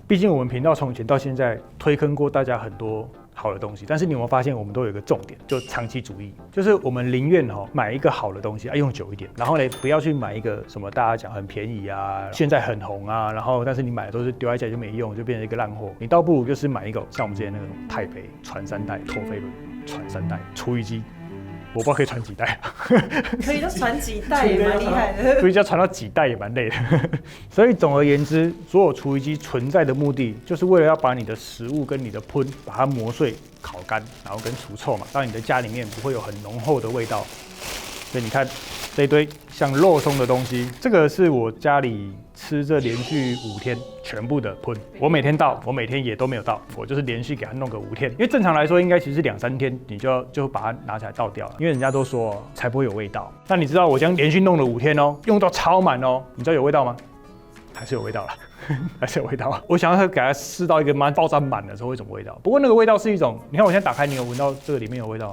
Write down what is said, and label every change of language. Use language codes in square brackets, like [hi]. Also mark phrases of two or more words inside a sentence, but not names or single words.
[zh] 畢竟我們頻道從以前到現在推坑過大家很多好的東西，但是你有沒有發現我們都有一個重點，就長期主義，就是我們寧願買一個好的東西用久一點，然後呢不要去買一個什麼大家講很便宜啊，現在很紅啊，然後但是你買的都是丟在家裡就沒用，就變成一個爛貨。你倒不如就是買一個像我們之前那種太北傳3代、陀飛輪傳3代廚餘機。我不知道可以傳幾代啊，可以都傳幾代也蠻厲害的，所以要傳到幾代也蠻累的。所以總而言之，所有廚餘機存在的目的，就是為了要把你的食物跟你的噴把它磨碎、烤乾，然後跟除臭嘛，讓你的家裡面不會有很濃厚的味道。所以你看這一堆像肉鬆的東西，這個是我家裡吃這連續5天全部的噴，我每天倒，我每天也都沒有倒，我就是連續給它弄個5 天，因為正常來說應該其實2、3天你就把它拿起來倒掉了，因為人家都說才不會有味道。那你知道我這樣連續弄了5天用到超滿你知道有味道嗎？還是有味道啦，還是有味道。我想要給它試到一個爆炸滿的時候會什麼味道？不過那個味道是一種，你看我現在打開，你有聞到這個裡面有味道嗎？